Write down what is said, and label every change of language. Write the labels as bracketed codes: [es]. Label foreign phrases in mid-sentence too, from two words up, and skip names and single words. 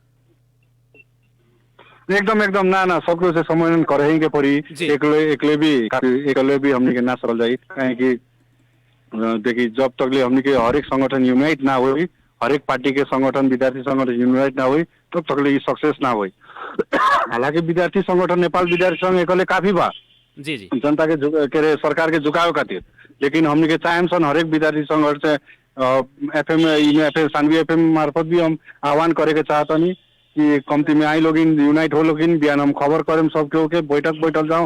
[bho] एकदम ना सबको से समन्वय करे के पड़ी। एकले भी हमनी के ना सरल जाई, काहे कि देखी जब तक हमनी के हर एक संगठन यूनाइट ना हुई, हर एक पार्टी के संगठन विद्यार्थी संगठन यूनाइट ना हुई तब तक ये सक्सेस ना हुई। हालांकि विद्यार्थी संगठन नेपाल विद्यार्थी संघ एकले काफी बा जी जनता के सरकार के झुकाव खातिर, लेकिन हमनी के चाहेम सन हर एक विद्यार्थी संघ से एफएम सानवी एफएम मार्फत भी हम आह्वान करे के चाहतनी कि कमती में आई लोगिन यूनाइट हो लोगिन, बिहान हम खबर करें सबके होके बैठक जाओ।